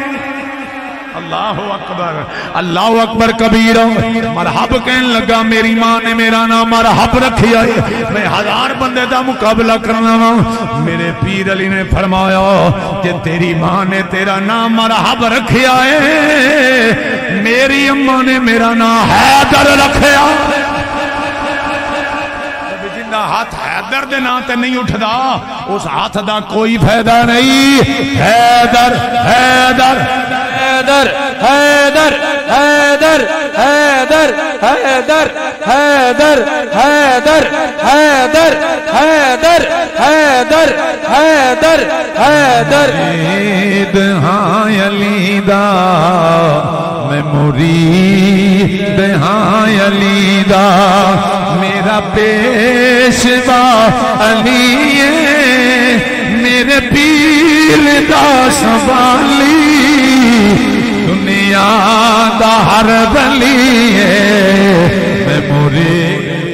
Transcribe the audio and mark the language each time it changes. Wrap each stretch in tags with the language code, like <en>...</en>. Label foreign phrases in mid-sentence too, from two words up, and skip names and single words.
<ar>اللہ اکبر</ar> <pa>کبیر مرحب کہنے لگا میری ماں نے میرا نام مرحب رکھیا ہے میں 1000 بندے دا مقابلہ کرنا ہوں میرے پیر علی نے فرمایا کہ تیری ماں نے تیرا نام مرحب رکھیا ہے میری اماں نے میرا نام حیدر رکھیا ہاتھ حیدر دے نام تے نہیں اٹھدا اس ہاتھ دا کوئی فائدہ نہیں حیدر حیدر حیدر حیدر حیدر حیدر حیدر حیدر حیدر حیدر حیدر حیدر حیدر حیدر مرید ہاں علی دا میں مرید ہاں علی دا میرا پیشوا علی ہے میرے پیر دا سوالی دنیا دا ہر ولی ہے میں مرید</pa>